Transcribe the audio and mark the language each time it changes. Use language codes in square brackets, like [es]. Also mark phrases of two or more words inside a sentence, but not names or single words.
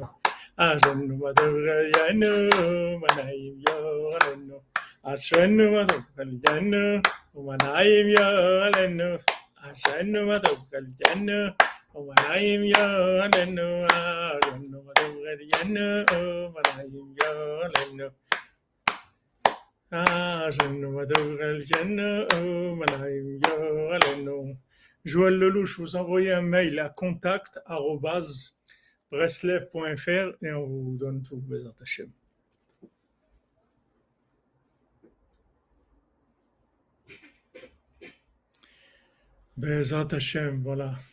[he] אשרינו מה טוב חלקנו מה נעים גורלנו. אשרינו מה טוב חלקנו מה נעים גורלנו. אשרינו מה טוב חלקנו מה נעים גורלנו. אשרינו מה טוב חלקנו מה נעים גורלנו. [fr] Joël Lelouch, vous envoyez un mail à contact@breslev.fr et on vous donne tout, [he] בעזרת השם. בעזרת השם, [fr] voilà.